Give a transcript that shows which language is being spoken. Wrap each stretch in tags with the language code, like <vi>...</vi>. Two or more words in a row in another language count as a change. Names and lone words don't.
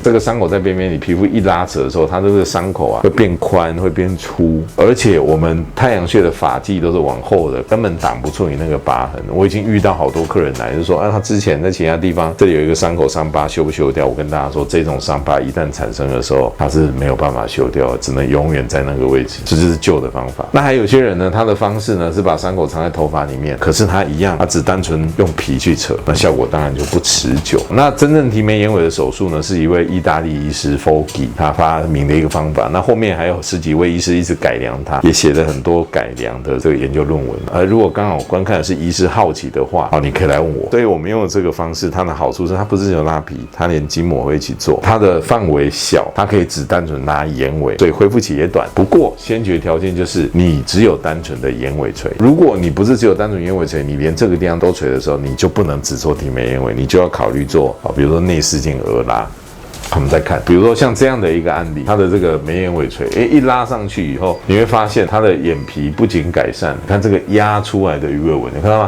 <zh>這個傷口在邊邊，你皮膚一拉扯的時候，它這個傷口啊會變寬，會變粗，而且我們太陽穴的髮際都是往後的，根本擋不住你那個疤痕。我已經遇到好多客人來就說啊，他之前在其他地方這裡有一個傷口傷疤，修不修掉？我跟大家說，這種傷疤一旦產生的時候，它是沒有辦法修掉的，只能永遠在那個位置，這就是舊的方法。那還有些人呢，他的方式呢是把傷口藏在頭髮裡面，可是他一樣，他只單純用皮去扯，那效果當然就不持久。那真正提眉眼尾的手術呢，是一位意大利醫師 Foggi 他發明的一個方法。那後面還有十幾位醫師一直改良它，也寫了很多改良的這個研究論文。而如果剛好觀看的是醫師好奇的話，你可以來問我。所以我們用的这個方式，它的好處是它不是只有拉皮，它連筋膜會一起做，它的範圍小，它可以只單純拉眼尾，所以恢復期也短。不過先決條件就是你只有單純的眼尾垂。如果你不是只有单純眼尾垂，你連這個地方都垂的時候，你就不能只做提眉眼尾，你就要考慮做比如說內視鏡額拉。我們再看，比如說像這樣的一個案例，它的這個眉眼尾垂，一拉上去以後，你會發現它的眼皮不僅改善，看這個壓出來的魚尾紋，你看到嗎？</zh>